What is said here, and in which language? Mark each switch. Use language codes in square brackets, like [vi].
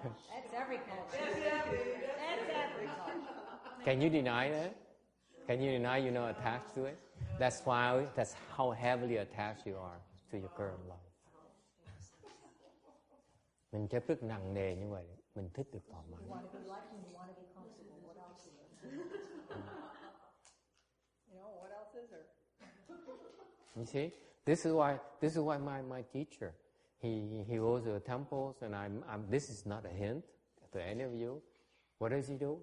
[en] That's every culture. That's every culture. Can you deny that? Can you deny you're not attached to it? That's how heavily attached you are to your current life. [vi] Mình chấp rất nặng nề như vậy, mình thích được thoải mái. [en] You want to be liked and you want to be comfortable. What else is there? What else is there? You see, this is why my teacher, he goes to the temples, and this is not a hint to any of you. What does he do?